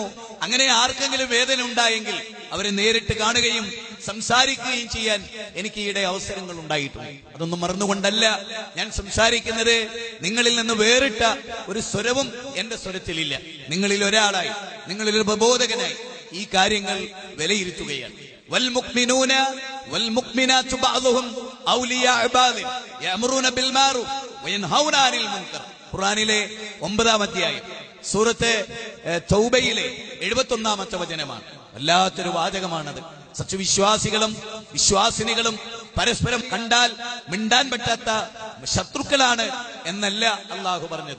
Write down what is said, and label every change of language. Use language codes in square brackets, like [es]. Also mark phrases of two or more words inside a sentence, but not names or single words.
[ml] അങ്ങനെ ആർക്കെങ്കിലും വേദന ഉണ്ടായെങ്കിൽ അവരെ നേരിട്ട് കാണുകയും സംസാരിക്കുകയും ചെയ്യാൻ എനിക്ക് ഈയിടെ അവസരങ്ങൾ ഉണ്ടായിട്ടുണ്ട്. അതൊന്നും മറന്നുകൊണ്ടല്ല ഞാൻ സംസാരിക്കുന്നത്. നിങ്ങളിൽ നിന്ന് വേറിട്ട ഒരു സ്വരവും എന്റെ സ്വരത്തിലില്ല. നിങ്ങളിൽ ഒരാളായി, നിങ്ങളിൽ ഒരു പ്രബോധകനായി ഈ കാര്യങ്ങൾ വിലയിരുത്തുകയാണ്. [ar] والمؤمنون والمؤمنات بعضهم أولياء بعض يأمرون بالمعروف وينهون عن المنكر. [ml] ഖുർആനിലെ 9-ാം അധ്യായം സൂറത്ത് തൗബയിലെ 71-ാമത്തെ വചനമാണ്. വല്ലാത്തൊരു വാചകമാണത്. സത്യവിശ്വാസികളും വിശ്വാസിനികളും പരസ്പരം കണ്ടാൽ മിണ്ടാൻ പറ്റാത്ത ശത്രുക്കളാണ് എന്നല്ല അള്ളാഹു പറഞ്ഞത്.